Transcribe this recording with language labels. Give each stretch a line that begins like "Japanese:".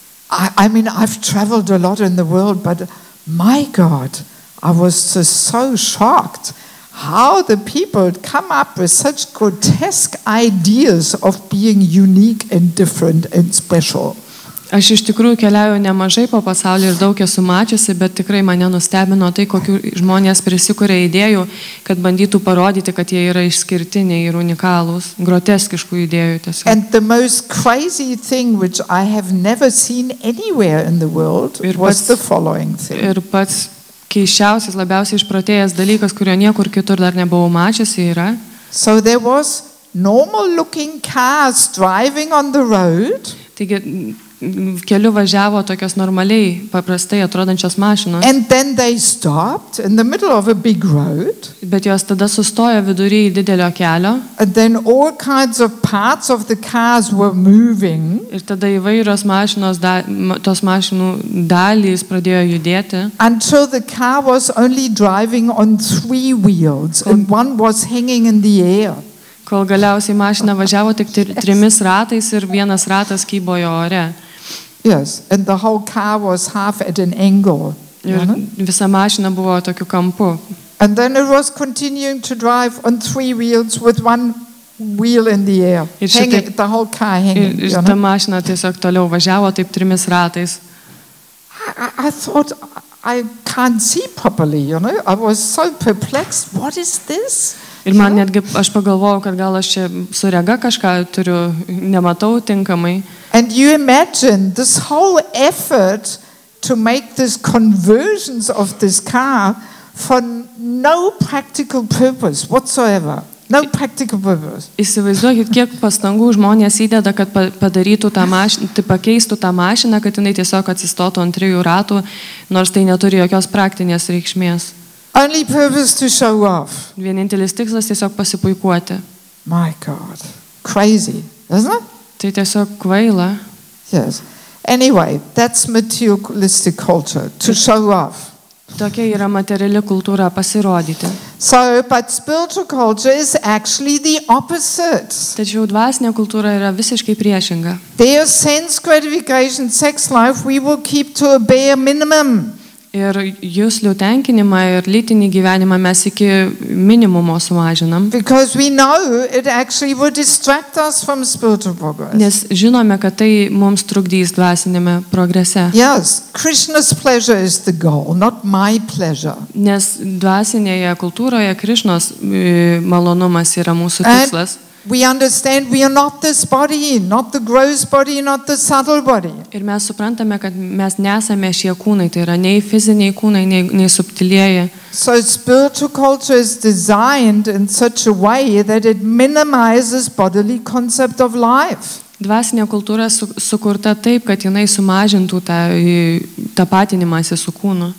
English: I mean, I've traveled a lot in the world, but my God, I was just so shocked how the people come up with such grotesque ideas of being unique and different and special.
Lithuanian: Aš iš tikrųjų keliauju nemažai po pasaulį ir daug esu mačiusi, bet tikrai mane nustebino tai, kokių žmonės prisikuria idėjų, kad bandytų parodyti, kad jie yra išskirtiniai ir unikalūs, groteskiškų idėjų tiesiog.
English: And the most crazy thing which I have never seen anywhere in the world was the following thing.
Lithuanian: Ir pats keiščiausias, labiausiai išprotėjęs dalykas, kurio niekur kitur dar nebuvau mačiusi, yra.
English: So there was normal looking cars driving on the road.
Lithuanian: Taigi, keliu važiavo tokios normaliai, paprastai atrodančios mašinos.
English: And then they stopped in the middle of a big road.
Lithuanian: Bet jos tada sustojo vidury didelio kelio.
English: And then all kinds of parts of the cars were moving.
Lithuanian: Ir tada įvairios mašinos, tos mašinų dalys pradėjo judėti.
English: Until the car was only driving on 3 wheels and one was hanging in the air.
Lithuanian: Kol galiausiai mašina važiavo tik 3 ratais ir vienas ratas kybojo ore.
English: Yes, and the whole car was half at an angle.
Lithuanian: Ir visa mašina buvo tokiu kampu.
English: And then it was continuing to drive on 3 wheels with 1 wheel in the air. Hanging, the whole car hanging.
Lithuanian: Ir ta mašina tiesiog toliau važiavo taip 3 ratais.
English: I thought, I can't see properly, you know. I was so perplexed. What is this?
Lithuanian: Ir man netgi aš pagalvojau, kad gal aš čia su rega kažką turiu, nematau tinkamai.
English: And you imagine this whole effort to make this conversions of this car for no practical purpose whatsoever. No practical purpose.
Lithuanian: Įsivaizduokit, kiek pastangų žmonės įdeda, kad padarytų tą mašiną, tai pakeistų tą mašiną, kad jinai tiesiog atsistotų ant 3 ratų, nors tai neturi jokios praktinės reikšmės.
English: Only purpose to show off.
Lithuanian: Vienintelis tikslas tiesiog pasipuikuoti.
English: My God. Crazy, isn't it?
Lithuanian: Tai tiesiog kvaila.
English: Yes. Anyway, that's materialistic culture, to show off.
Lithuanian: Tokia yra materiali kultūra, pasirodyti.
English: So, but spiritual culture is actually the opposite.
Lithuanian: Tačiau dvasinė kultūra yra visiškai priešinga.
English: Their sense gratification, sex life, we will keep to a bare minimum.
Lithuanian: Ir juslių tenkinimą ir lytinį gyvenimą mes iki minimumo sumažinam.
English: Because we know it actually will distract us from spiritual progress.
Lithuanian: Nes žinome, kad tai mums trukdys dvasinėme progrese.
English: Yes, Krishna's pleasure is the goal, not my pleasure.
Lithuanian: Nes dvasinėje kultūroje Krišnos malonumas yra mūsų tikslas.
English: We understand we are not this body, not the gross body, not the subtle body.
Lithuanian: Ir mes suprantame, kad mes nesame šie kūnai, tai yra nei fiziniai kūnai, nei subtilieji.
English: So spiritual culture is designed in such a way that it minimizes bodily concept of life.
Lithuanian: Dvasinė kultūra sukurta taip, kad jinai sumažintų tą tapatinimąsi su kūnu.